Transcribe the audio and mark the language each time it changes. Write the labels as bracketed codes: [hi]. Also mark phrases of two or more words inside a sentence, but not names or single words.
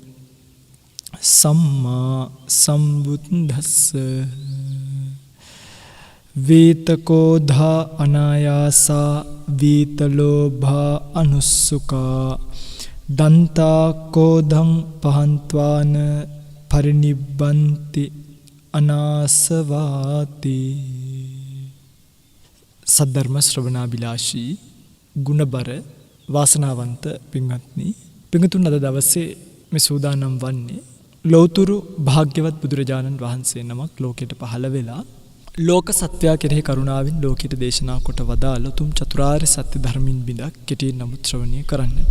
[pi] සම්මා සම්බුද්දස්ස වේතකෝ ධා අනායාසා වීතලෝභා අනුස්සුකා දන්තා කෝධං පහන්ත්වාන පරිනිබ්බන්ති අනාසවාති. [si] සද්ධර්ම ශ්‍රවණාබිලාෂී ගුණබර වාසනාවන්ත පින්වත්නි, පින්තුන් අද දවසේ මේ සූදානම් වන්නේ ලෞතුරු භාග්‍යවත් බුදුරජාණන් වහන්සේ නමක් ලෝකයට පහළ වෙලා ලෝක සත්‍යය කෙරෙහි කරුණාවෙන් ලෝකයට දේශනා කොට වදාළ උතුම් චතුරාර්ය සත්‍ය ධර්මින් බිඳක් කෙටියෙන් නමුත් ශ්‍රවණය කරන්නට.